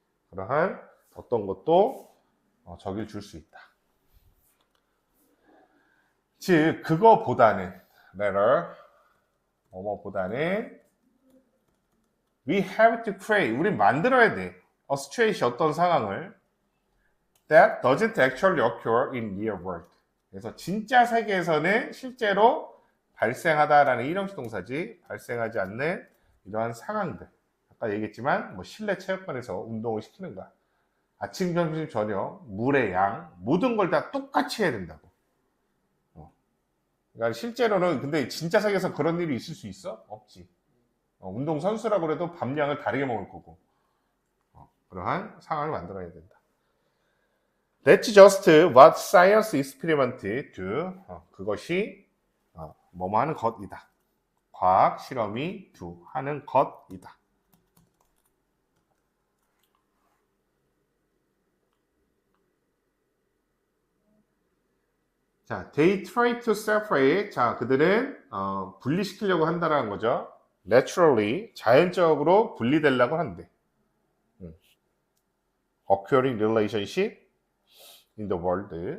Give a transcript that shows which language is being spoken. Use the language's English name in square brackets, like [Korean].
[Korean] 그러한 어떤 것도 적일 줄 수 있다. 즉, 그거보다는, better, 뭐뭐보다는, [English] we have to create, [Korean] 우리 만들어야 돼. [English] a situation, [Korean] 어떤 상황을 [English] that doesn't actually occur in real world. [Korean] 그래서 진짜 세계에서는 실제로 발생하다라는 일형식 동사지, 발생하지 않는 이러한 상황들. 아까 얘기했지만 뭐 실내 체육관에서 운동을 시키는 거야. 아침, 점심, 저녁, 물의 양, 모든 걸 다 똑같이 해야 된다고. 그러니까 실제로는 근데 진짜 세계에서 그런 일이 있을 수 있어? 없지. 운동 선수라고 해도 밥량을 다르게 먹을 거고. 그러한 상황을 만들어야 된다. [English] That's just what science experiment do. [Korean] 그것이 뭐뭐 하는 것이다. 과학 실험이 do 하는 것이다. [English] 자, they try to separate. [Korean] 자, 그들은 분리시키려고 한다는 거죠. Naturally, 자연적으로 분리되려고 한대. [English] Occurring relationship in the world.